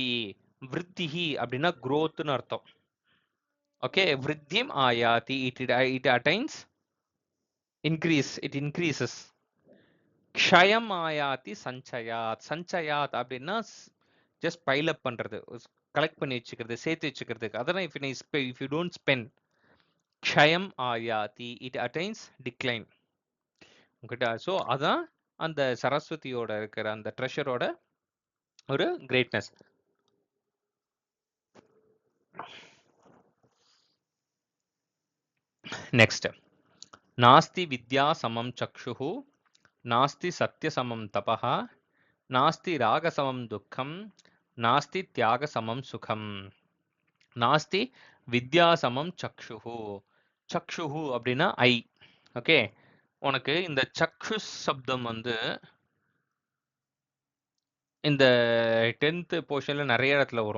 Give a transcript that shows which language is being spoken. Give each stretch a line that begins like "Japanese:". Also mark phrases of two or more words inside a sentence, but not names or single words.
Tamil: விருத்திஹி அப்படின்னா growthன்னு அர்த்தம். ஓகே.
Sanskrit: वृद्धिम् आयाति,
English: it attains increase, it increases.
Sanskrit: क्षयम् आयाति सञ्चयात्.
Tamil: சஞ்சயாத் அப்படின்னா
English: just pile up
Tamil: பண்றது, கலெக்ட் பண்ணி வச்சுக்கிறது, சேர்த்து வச்சுக்கிறதுக்கு.
English: அதெல்லாம் if you don't spend,
Sanskrit: क्षयम् आयाति,
English: it attains decline உங்ககிட்ட.
Tamil: ஸோ அதான் அந்த சரஸ்வதியோட இருக்கிற அந்த ட்ரெஷரோட ஒரு கிரேட்னஸ்.
Sanskrit: நெக்ஸ்ட், नास्ति विद्या समं चक्षुः नास्ति सत्यसमं तपः, नास्ति रागसमं दुःखं, नास्ति त्यागसमं सुखம், नास्ति विद्यासमं चक्षुः.
Tamil: சக்ஷுஹு அப்படின்னா ஐ. ஓகே, உனக்கு இந்த சக்ஷு சப்தம் வந்து இந்த 10th போர்ஷன்ல நிறைய இடத்துல வரும்.